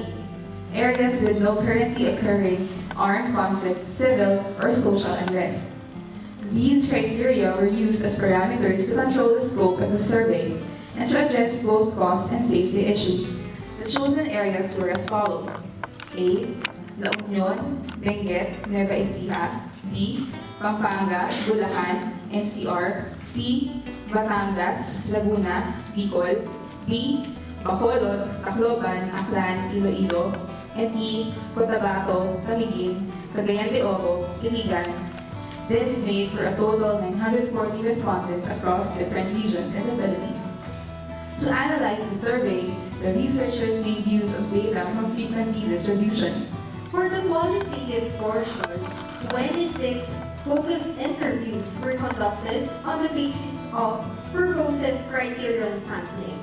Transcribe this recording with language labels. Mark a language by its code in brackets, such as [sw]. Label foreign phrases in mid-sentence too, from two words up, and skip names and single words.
[en] Areas with no currently occurring armed conflict, civil, or social unrest. These criteria were used as parameters to control the scope of the survey and to address both cost and safety issues. The chosen areas were as follows: A. La Union, Benguet, Nueva Ecija. B. Pampanga, Bulacan, NCR. C. Batangas, Laguna, Bicol. D. Bacolod, Tacloban, Aklan, Iloilo. And E. Cotabato, Camiguin, Cagayan de Oro, Iligan. This made for a total 940 respondents across different regions in the Philippines. To analyze the survey, the researchers made use of data from frequency distributions. For the qualitative portion, 26 focused interviews were conducted on the basis of purposive criterion sampling.